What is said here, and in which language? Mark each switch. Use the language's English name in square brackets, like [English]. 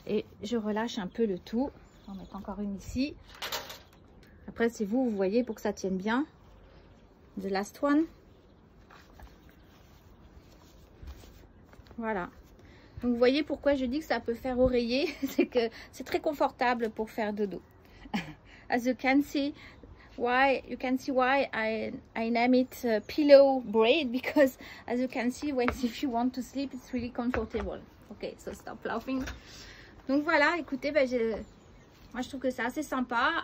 [French] Et je relâche un peu le tout. On va mettre encore une ici. Après, c'est vous voyez, pour que ça tienne bien. [English] The last one. [French] Voilà. Donc, vous voyez pourquoi je dis que ça peut faire oreiller. C'est que c'est très confortable pour faire dodo. [English] As you can see why I name it pillow braid, because as you can see, if you want to sleep, it's really comfortable. Okay, so stop laughing. [French] Donc voilà, écoutez, moi je trouve que c'est assez sympa.